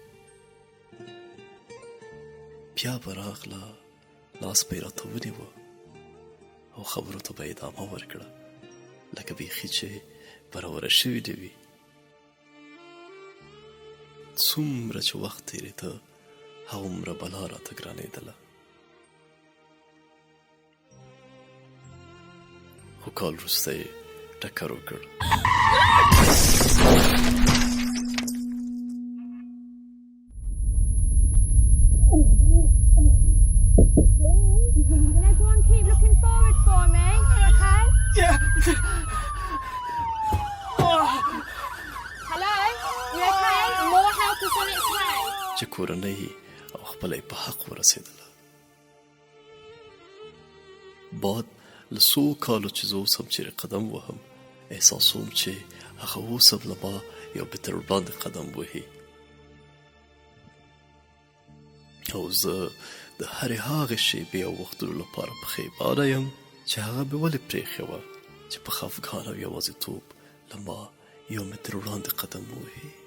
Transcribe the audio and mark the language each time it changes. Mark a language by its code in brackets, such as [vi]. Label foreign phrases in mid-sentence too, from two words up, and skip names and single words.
[ps] بیا به راغله، لاس به یې راته ونیوه او خبرو ته به یې ادامه ورکړه لکه بیخي چې برابره شوي نه وي. څومره چې وخت تېرېده هغومره بلا راته ګرانېدله. خو کال وروسته یې ټکر وکړ. [en] Can everyone keep looking forward for me? Okay? Yeah. Hello? You okay? More help is on its way. [ps] چې کورنۍ او خپله یې په حق ورسېدله. بعد له څو کالو چې زه اوس هم چیرې قدم وهم احساسوم چې هغه اوس هم له ما یو متر وړاندې قدم وهي او زه د هرې هغې شېبې او وختونو لپاره پښېمانه یم چې هغه مې ولې پرېښې وه چې په خفګان او یوازېتوب له ما 1 متر وړاندې قدم ووهي.